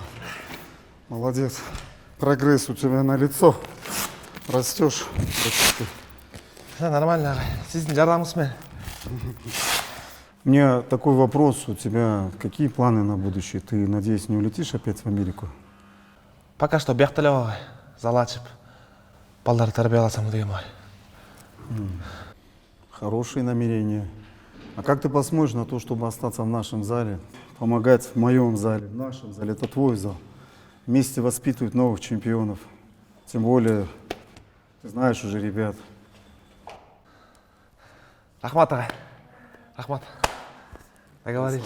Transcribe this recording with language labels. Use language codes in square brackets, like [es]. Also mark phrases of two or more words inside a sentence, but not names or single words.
[ru] Молодец. Прогресс у тебя на лицо. Растешь. [ky] Нормально. Сиздин жардамыңызбен. [ru] У меня такой вопрос. У тебя какие планы на будущее? Ты, надеюсь, не улетишь опять в Америку? [ky] Пока что биякта эле бабай. Зал ачып, балдарды тарбияласам деген бай. [ru] Хорошие намерения. А как ты посмотришь на то, чтобы остаться в нашем зале, помогать в моем зале, в нашем зале? Это твой зал. Вместе воспитывать новых чемпионов. Тем более, ты знаешь уже ребят. [ky] Рахмат, ага. Рахмат. [ru] Договорились.